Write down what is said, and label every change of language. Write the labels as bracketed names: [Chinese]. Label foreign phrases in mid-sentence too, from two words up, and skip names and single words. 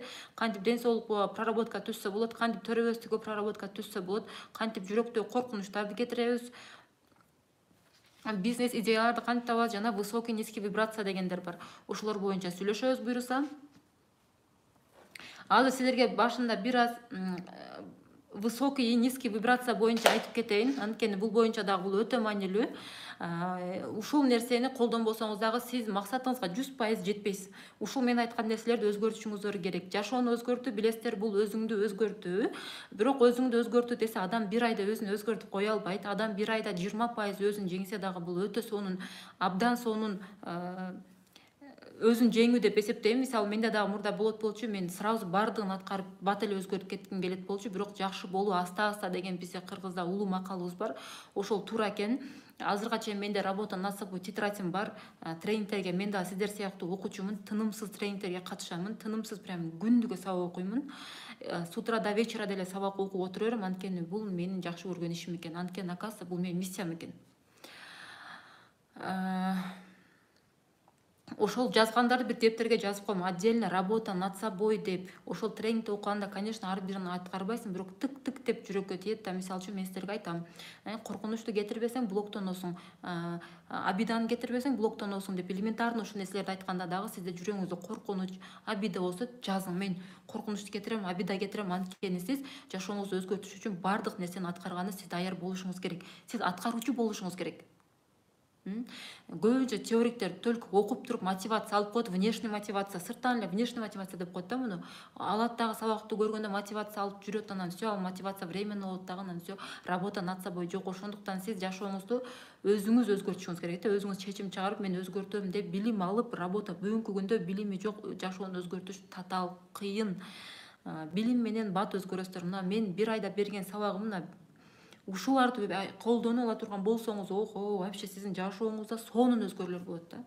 [Kyrgyz] Кантип ден соолукка проработка түзсө болот, кантип төрөбөстүккө проработка түзсө болот, кантип жүрөктөгү коркунучтарды кетиребиз. Бизнес идеяларды кантип табабыз, жана [Russian] высокий низкий вибрация [Kyrgyz] дегендер бар. Ушулар боюнча сүйлөшөбүз буюрса. Азыр силерге башында бир аз [Russian] высокий и низкий вибрация [Kyrgyz] боюнча айтып кетейин. Анткени бул боюнча дагы бул өтө маанилүү. Ушул нерсени колдонбосоңуз дагы сиз максатыңызга 100% жетпейсиз. Ушул мен айткан нерселерди өзгөртүшүңүздөр керек. Жашоону өзгөртүү, билесиздер, бул өзүңдү өзгөртүү. Бирок өзүңдү өзгөртүү десе адам бир айда өзүн өзгөртүп кое албайт. Адам бир айда 20% өзүн жеңсе дагы бул өтө сонун, абдан сонун өзүн жеңүү деп эсептейм. Мисалы, менде дагы мурда болчу, мен сразу бардыгын аткарып бат эле өзгөртүп кетким келет болчу. Бирок жакшы болуу аста-аста деген бизде Кыргызда улуу макалыбыз бар. Ошол туура экен. Азыркыга чейин менде [Russian] работа над собой [Kyrgyz] тетрадьым бар. Тренингтерге мен дагы сиздер сыяктуу окуучумун. Тынымсыз тренингтерге катышамын. Тынымсыз прям күндүгө сабак окуймун. [Russian] С утра до вечера [Kyrgyz] деле сабак окуп отура берем. Анткени бул менин жакшы көргөн ишим экен. Анткени оказывается бул менин миссиям экен. Ошол жазгандарды бир дептерге жазып коем. [Russian] Отдельно работа над собой [Kyrgyz] деп. Ошол тренингти окуганда, конечно, ар бирин аткарбайсың, бирок тык-тык деп жүрөккө тиет да. Мисалы үчүн мен силерге айтам. Коркунучту кетирбесең, блоктоносуң. Обиданы кетирбесең, блоктоносуң деп элементарный ушул нерселерди айтканда дагы сизде жүрөгүңүздө коркунуч, обида болсо жазың. Мен коркунучту кетирем, обида кетирем. Анткени сиз жашооңузду өзгөртүш үчүн бардык нерсени аткарганда сиз даяр болушуңуз керек. Сиз аткаруучу болушуңуз керек. Көбүнчө теориктер только окуп туруп мотивация алып коет, [Russian] внешний мотивация, [Kyrgyz] сырттан эле [Russian] внешний мотивация [Kyrgyz] деп коет да муну. Алат дагы сабакты көргөндө мотивация алып жүрөт, анан всё, ал мотивация временно болот дагы, анан всё, [Russian] работа над собой [Kyrgyz] жок. Ошондуктан сиз жашооңузду өзүңүз өзгөртүшүңүз керек да. Өзүңүз чечим чыгарып, мен өзгөртөм деп билим алып, работа бүгүнкү күндө билими жок жашоону өзгөртүш татаал кыйын. Билим менен бат өзгөрөсүздөр. Мына мен бир айда берген сабагым мына. Ушуларды колдонуп ала турган болсоңуз, охо, вообще сиздин жашооңузда сонун өзгөрүүлөр болот да.